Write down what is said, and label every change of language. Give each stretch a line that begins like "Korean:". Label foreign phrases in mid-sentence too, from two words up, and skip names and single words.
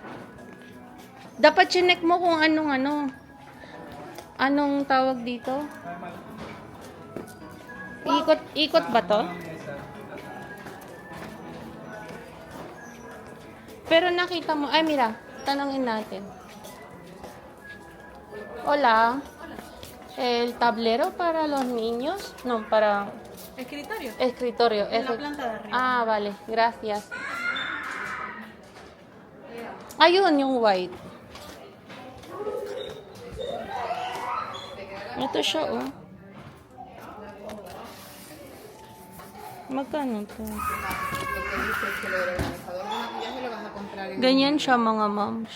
Filipino: Dapat chinek mo kung anong tawag dito? Ikot ba to? Pero nakita mo, mira, tanongin natin.
Spanish: Hola. El tablero para los niños? No, para... Escritorio. Escritorio. En la planta de arriba. Ah, vale. Gracias.
Filipino: Ayun, yung white. Ito siya, oh. Magkano to? Ganyan siya, mga moms.